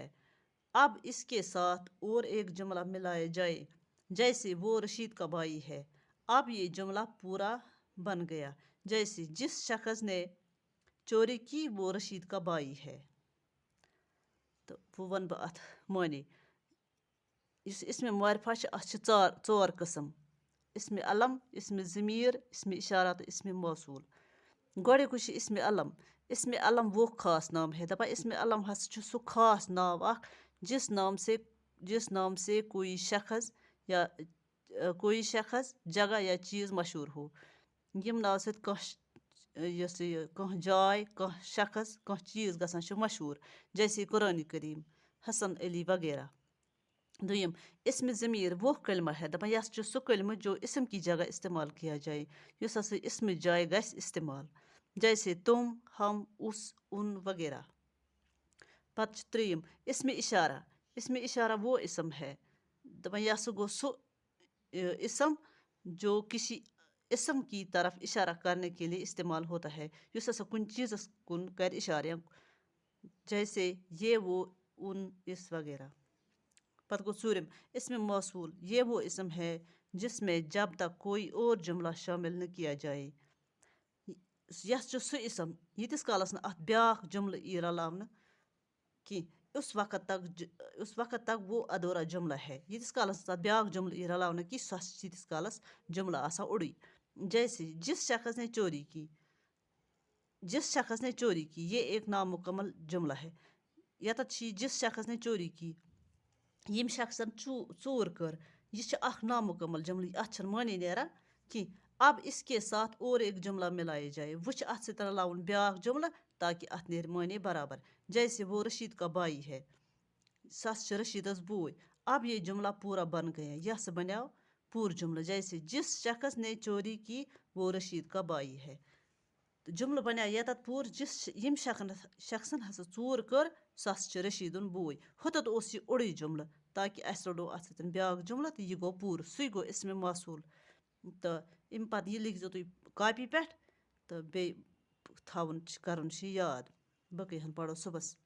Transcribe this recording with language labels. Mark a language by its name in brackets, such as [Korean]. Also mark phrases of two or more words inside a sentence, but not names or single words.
[Urdu] اب اس کے ساتھ اور ایک جملہ ملایا جائے، جیسے وہ رشید کا بھائی ہے، اب یہ جملہ پورا بن گیا، جیسے جس شخص نے چوری کی وہ رشید کا بھائی ہے۔ [Kashmiri] تو وہ ون بہٕ اتھ معنی یُس اسم معرفہ چھِ، اتھ چھِ ژور قسم: اسم علم، اسم ضمیر، اسم اشارہ تہٕ اسم موصول۔ گۄڈٕنیُکُے چھُ اسم علم۔ [Urdu] اسم علم وہ خاص نام ہے، [Kashmiri] دپان اسم علم ہسا چھُ سُہ خاص ناو اکھ [Urdu] جس نام سے کوئی شخص، جگہ یا چیز مشہور ہو۔ [Kashmiri] یم ناو سۭتۍ کانٛہہ جاے، کانٛہہ شخص، کانٛہہ چیز گژھان چھُ مشہور، جیسے قرآن کریم، حسن علی وغیرہ۔ [Urdu] دوٚیِم، اسم ضمیر وہ کلمہ ہے، [Kashmiri] دپان یہ چھُ سُہ کلمہ [Urdu] جو اسم کی جگہ استعمال کیا جائے، [Kashmiri] یُس ہسا اسم جائے گژھِ استعمال، جیسے تم، ہم، اس، ان وغیرہ۔ پتہٕ چھُ ترٛیٚیِم، اسم اشارہ۔ [Urdu] اسم اشارہ وہ اسم ہے، [Kashmiri] دپان یہ ہسا گوٚو سُہ اسم [Urdu] جو کسی اسم کی طرف اشارہ کرنے کے لیے استعمال ہوتا ہے، [Kashmiri] یُس ہسا کُنہِ چیزس کُن کرِ اشارہ، جیسے یہ، وہ، ان، اس وغیرہ۔ پتہٕ گوٚو ژوٗرِم، [Urdu] اسم موصول یہ وہ اسم ہے جس میں جب تک کوئی اور جملہ شامل نہ کیا جائے۔ [Kashmiri] یہ چھُ سُہ اسم ییٖتِس کالس نہٕ اتھ بیٛاکھ جملہٕ یی رلاونہٕ کینٛہہ، [Urdu] اس وقت تک وہ ادھورا جملہ ہے۔ [Kashmiri] ییٖتِس کالس نہٕ تتھ بیٛاکھ جملہٕ یی رلاونہٕ کینٛہہ، سُہ ہسا چھُ تیٖتِس کالس جملہ آسان اوٚڑُے، [Urdu] جیسے جس شخص نے چوری کی۔ جس شخص نے چوری کی یہ ایک نامکمل جملہ ہے۔ [Kashmiri] یتتھ چھِ [Urdu] جس شخص نے چوری کی، [Kashmiri] ییٚمۍ شخصن ژوٗر کٔر، یہ چھُ اکھ نامکمل جملہ، اتھ چھنہٕ معنی نیران کینٛہہ۔ [Urdu] اب اس کے ساتھ اور ایک جملہ ملایا جائے، [Kashmiri] وۄنۍ چھُ اتھ سۭتۍ رلاوُن بیٛاکھ جملہ تاکہ اتھ نیرِ معنی برابر، جیسے [Urdu] وہ رشید کا بھائی ہے، [Kashmiri] سُہ ہسا چھُ رشیدس بوے۔ [Urdu] اب یہ جملہ پورا بن گیا، [Kashmiri] یہ ہسا بنیو پوٗرٕ جملہ، [Urdu] جیسے جس شخص نے چوری کی وہ رشید کا بھائی ہے۔ [Kashmiri] تہٕ جملہٕ بنیو یتتھ پوٗرٕ، ییٚمۍ شخصن ہسا ژوٗر کٔر سُہ ہسا چھُ رشیٖدُن بوے۔ ہُتتھ اوس یہِ اوٚڑُے جملہٕ، تاکہ اسہِ رلوو اتھ سۭتۍ بیٛاکھ جملہ تہٕ یہِ گوٚو پوٗرٕ، سُے گوٚو اسم موصول۔ تہٕ امہِ پتہٕ یہِ لیکھزیو تُہۍ کاپی پٮ۪ٹھ تہٕ بیٚیہِ کرُن چھُ یاد، بقٕے ہن پرو صُبحس۔